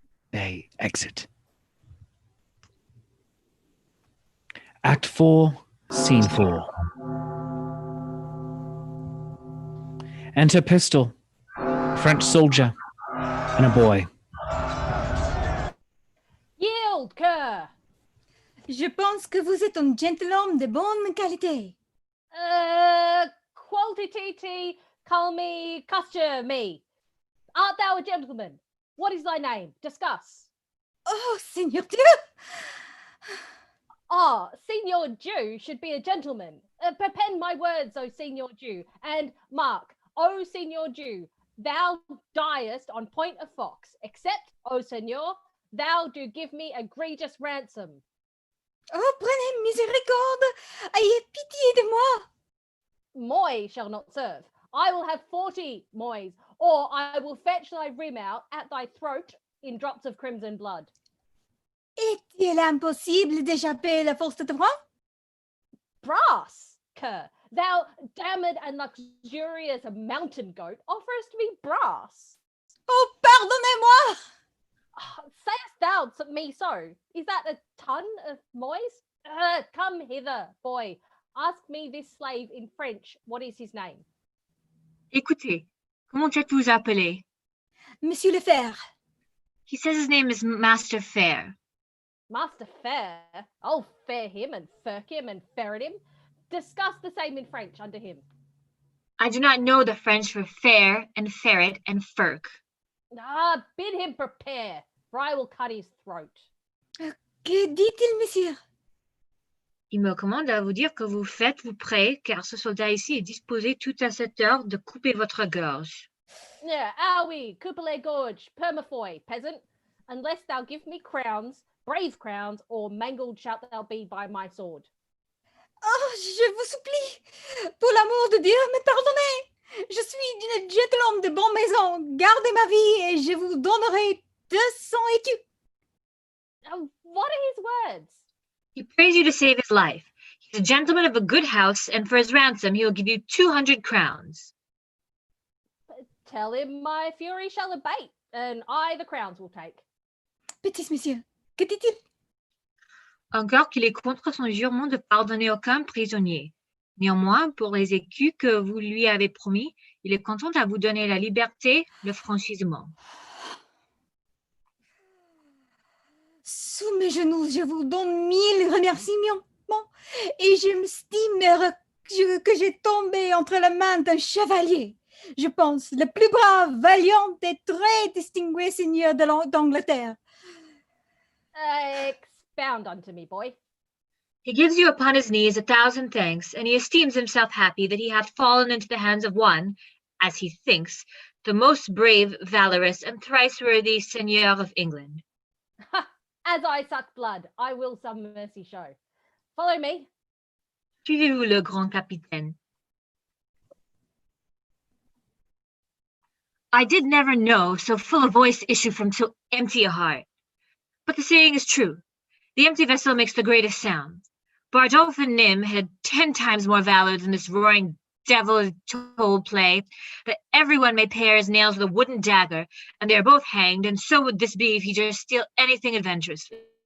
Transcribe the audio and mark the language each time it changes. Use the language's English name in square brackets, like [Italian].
[English] They exit. Act 4, Scene 4. Enter Pistol, French soldier, and a boy. Yield, cur! [French] Je pense que vous êtes un gentilhomme de bonne qualité. [English] Quality, call me, custure me. Art thou a gentleman? What is thy name? Discuss. [French] Oh, Seigneur Dieu! [English] Ah, Senior Jew should be a gentleman. Perpend my words, O Senior Jew. And mark, O Senior Jew, thou diest on point of fox, except, O Senior, thou do give me egregious ransom. [French] Oh, prenez miséricorde! Ayez pitié de moi! [English] Moi shall not serve. I will have 40 mois, or I will fetch thy rim out at thy throat in drops of crimson blood. [French] Est-il impossible d'échapper la force de franc? [English] Brass, cur, thou damned and luxurious mountain goat, offerest me brass. [French] Oh, pardonnez-moi! [English] Sayest thou to me so? Is that a ton of mois? Come hither, boy. Ask me this slave in French, what is his name? [French] Écoutez, comment êtes-vous appelé? Monsieur le Fer. [English] He says his name is Master Fair. Master Fair? I'll fair him and firk him and ferret him. Discuss the same in French under him. I do not know the French for fair and ferret and firk. Bid him prepare, for I will cut his throat. [French] Que dit-il, monsieur? Il me commande à vous dire que vous faites-vous prêt, car ce soldat ici est disposé tout à cette heure de couper votre gorge. Ah oui, coupe les gorges, [English] permafoy, peasant, unless thou give me crowns, brave crowns, or mangled shalt thou be by my sword. [French] Oh, je vous supplie, pour l'amour de Dieu, me pardonnez. Je suis une gentilhomme de bonne maison. Gardez ma vie et je vous donnerai 200 écus. [English] What are his words? He prays you to save his life. He's a gentleman of a good house, and for his ransom he will give you 200 crowns. Tell him my fury shall abate, and I the crowns will take. [French] Petit monsieur, que dit-il? Encore qu'il est contre son jurement de pardonner aucun prisonnier. Néanmoins, pour les écus que vous lui avez promis, il est content à vous donner la liberté, le franchissement. Sous mes genoux, je vous donne 1000 remerciements. Et je m'estime que j'ai tombé entre les mains d'un chevalier. Je pense le plus brave, valiant et très distingué seigneur d'Angleterre. [English] Expound unto me, boy. He gives you upon his knees 1,000 thanks, and he esteems himself happy that he hath fallen into the hands of one, as he thinks, the most brave, valorous, and thrice worthy seigneur of England. As I suck blood, I will some mercy show. Follow me. [French] Suivez-vous le grand capitaine. [English] I did never know so full a voice issue from so empty a heart. But the saying is true. The empty vessel makes the greatest sound. Bardolph and Nym had 10 times more valor than this roaring devil told play, that everyone may pare his nails with a wooden dagger, and they are both hanged, and so would this be if he durst steal anything adventurously.